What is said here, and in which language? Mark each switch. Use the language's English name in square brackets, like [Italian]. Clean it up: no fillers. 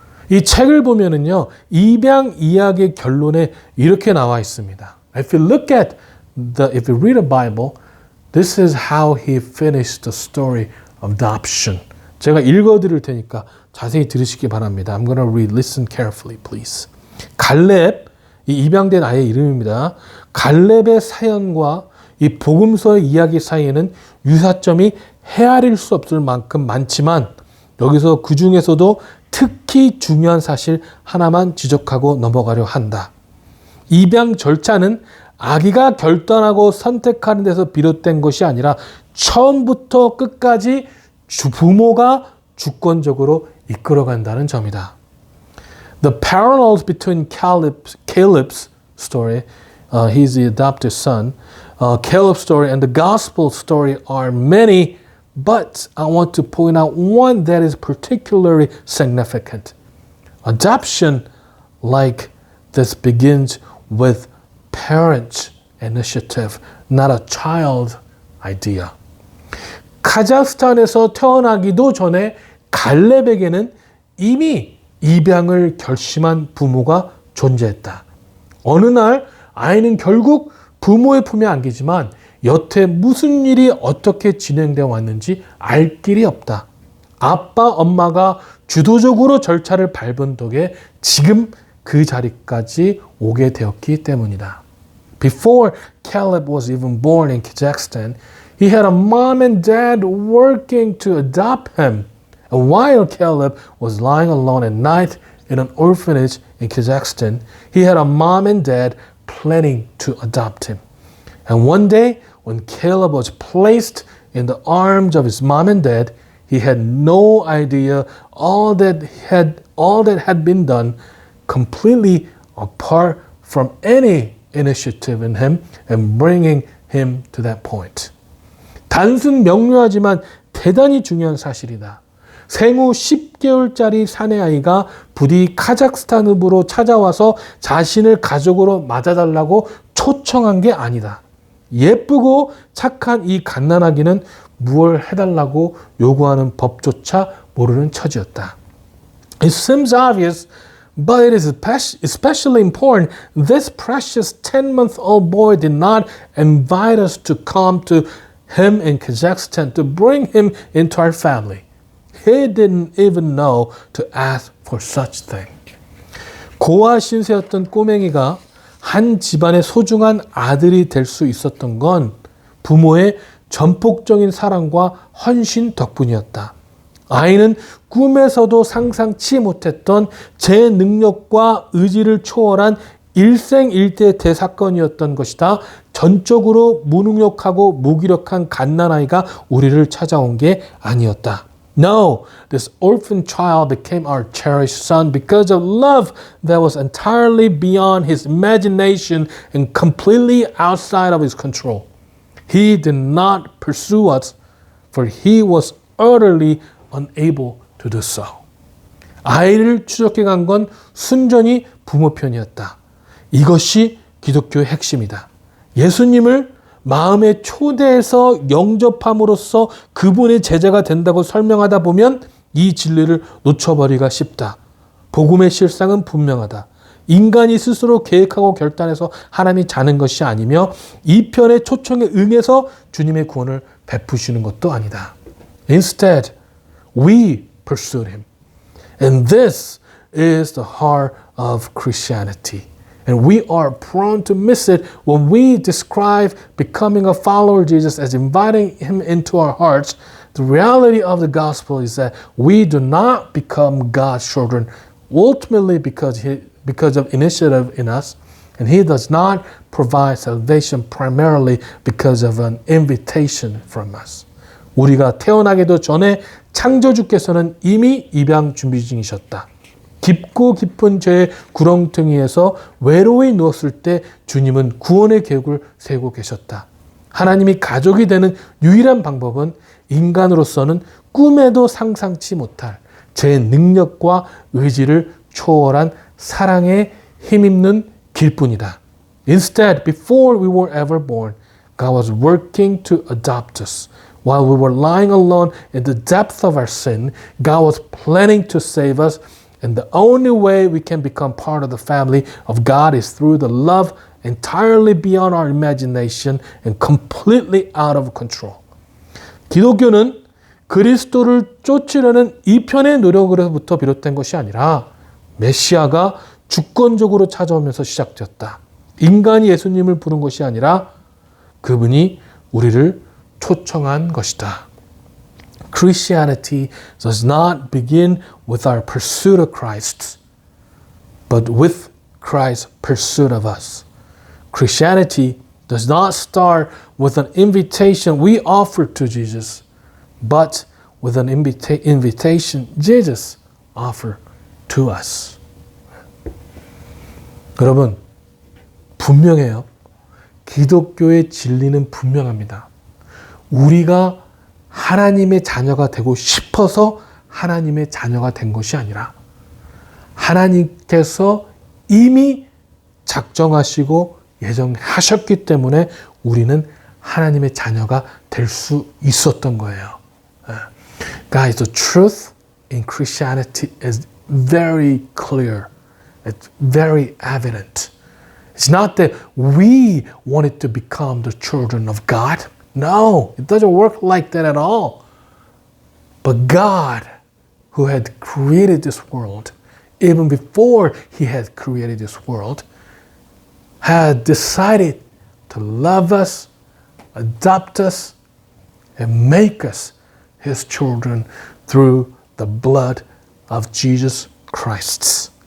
[Korean] 이 책을 보면은요, 입양 이야기의 결론에 이렇게 나와 있습니다. [English] If you read a Bible, this is how he finished the story of adoption. [Korean] 제가 읽어드릴 테니까 자세히 들으시기 바랍니다. [English] I'm gonna read. Listen carefully, please. [Korean] 갈렙, 이 입양된 아이의 이름입니다. 갈렙의 사연과 이 복음서의 이야기 사이에는 유사점이 헤아릴 수 없을 만큼 많지만 여기서 그 중에서도 특히 중요한 사실 하나만 지적하고 넘어가려 한다. 입양 절차는 아기가 결단하고 선택하는 데서 비롯된 것이 아니라 처음부터 끝까지 부모가 주권적으로 이끌어간다는 점이다. [English] The parallels between Caleb's story, he's the adopted son, Caleb's story and the gospel story are many, but I want to point out one that is particularly significant. Adoption like this begins with parent initiative, not a child idea. [Korean] 카자흐스탄에서 태어나기도 전에 갈렙에게는 이미 입양을 결심한 부모가 존재했다. 어느 날 아이는 결국 부모의 품에 안기지만 여태 무슨 일이 어떻게 진행되어 왔는지 알 길이 없다. 아빠, 엄마가 주도적으로 절차를 밟은 덕에 지금 그 자리까지 오게 되었기 때문이다. [English] Before Caleb was even born in Kazakhstan, he had a mom and dad working to adopt him. And while Caleb was lying alone at night in an orphanage in Kazakhstan, he had a mom and dad planning to adopt him. And one day, when Caleb was placed in the arms of his mom and dad, he had no idea all that had been done completely apart from any initiative in him and bringing him to that point. [Korean] 단순 명료하지만 대단히 중요한 사실이다. 생후 10개월짜리 사내아이가 부디 카자흐스탄으로 찾아와서 자신을 가족으로 맞아달라고 초청한 게 아니다. 예쁘고 착한 이 갓난아기는 무엇을 해달라고 요구하는 법조차 모르는 처지였다. [English] It seems obvious, but it is especially important. This precious 10-month-old boy did not invite us to come to him in Kazakhstan to bring him into our family. He didn't even know to ask for such thing. [Korean] 고아 신세였던 꼬맹이가 한 집안의 소중한 아들이 될 수 있었던 건 부모의 전폭적인 사랑과 헌신 덕분이었다. 아이는 꿈에서도 상상치 못했던 제 능력과 의지를 초월한 일생일대 대사건이었던 것이다. 전적으로 무능력하고 무기력한 갓난아이가 우리를 찾아온 게 아니었다. [English] No, this orphan child became our cherished son because of love that was entirely beyond his imagination and completely outside of his control. He did not pursue us, for he was utterly unable to do so. [Korean] 아이를 추적해 간 건 순전히 부모 편이었다. 이것이 기독교의 핵심이다. 예수님을 마음에 초대해서 영접함으로써 그분의 제자가 된다고 설명하다 보면 이 진리를 놓쳐버리기가 쉽다. 복음의 실상은 분명하다. 인간이 스스로 계획하고 결단해서 하나님이 자는 것이 아니며 이 편의 초청에 응해서 주님의 구원을 베푸시는 것도 아니다. [English] Instead, we pursued him. And this is the heart of Christianity. And we are prone to miss it when we describe becoming a follower of Jesus as inviting him into our hearts. The reality of the gospel is that we do not become God's children ultimately because of initiative in us, and he does not provide salvation primarily because of an invitation from us. [Korean] 우리가 태어나기도 전에 창조주께서는 이미 입양 준비 중이셨다. 깊고 깊은 죄의 구렁텅이에서 외로이 누웠을 때 주님은 구원의 계획을 세우고 계셨다. 하나님이 가족이 되는 유일한 방법은 인간으로서는 꿈에도 상상치 못할 제 능력과 의지를 초월한 사랑에 힘입는 길뿐이다. [English] Instead, before we were ever born, God was working to adopt us. While we were lying alone in the depth of our sin, God was planning to save us. And the only way we can become part of the family of God is through the love entirely beyond our imagination and completely out of control. [Korean] 기독교는 그리스도를 쫓으려는 이편의 노력으로부터 비롯된 것이 아니라 메시아가 주권적으로 찾아오면서 시작되었다. 인간이 예수님을 부른 것이 아니라 그분이 우리를 초청한 것이다. [English] Christianity does not begin with our pursuit of Christ, but with Christ's pursuit of us. Christianity does not start with an invitation we offer to Jesus, but with an invitation Jesus offered to us. [Korean] 여러분, 분명해요. 기독교의 진리는 분명합니다. 우리가 하나님의 자녀가 되고 싶어서 하나님의 자녀가 된 것이 아니라 하나님께서 이미 작정하시고 예정하셨기 때문에 우리는 하나님의 자녀가 될 수 있었던 거예요. [English] Guys, the truth in Christianity is very clear. It's very evident. It's not that we wanted to become the children of God. No, it doesn't work like that at all. But God, who had created this world, even before He had created this world, had decided to love us, adopt us, and make us His children through the blood of Jesus Christ.